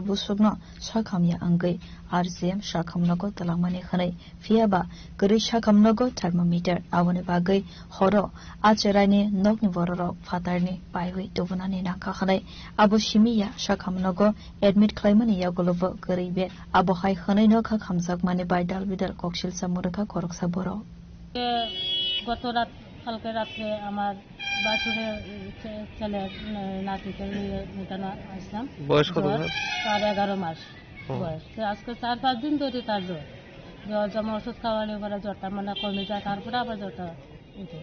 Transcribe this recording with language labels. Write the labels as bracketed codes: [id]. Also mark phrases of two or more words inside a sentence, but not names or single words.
[trp] बुसुगनो साखामिया अंगै आरजीएम साखामनगो तलांगमानि खनै फियाबा गरै साखामनगो थर्मोमीटर आवने बागै हरो आचरायनि नगनि बररो फातारनि पाइहुइ दुबुनानि नाखा खनै आबो सिमिया साखामनगो एडमिट खालामनि यागलबो गरैबे आबो हाय खनै नखा खामजाकमानि बायदाल बिदाल कक्सिल सामुरखा खरकसा बरो [bn] গত রাত কালকে রাত্রে আমার বাছুরের ছেলের নাতিকে নিয়ে মেটানো আসলাম। বয়স কত? তার 11 মাস বয়স। আজকে 4-5 দিন ধরে তার জ্বর যেমন ওষুধ খাওয়ালে পরে জ্বরটা মানে কমে যায়, তারপরে আবার জ্বরটা উঠে।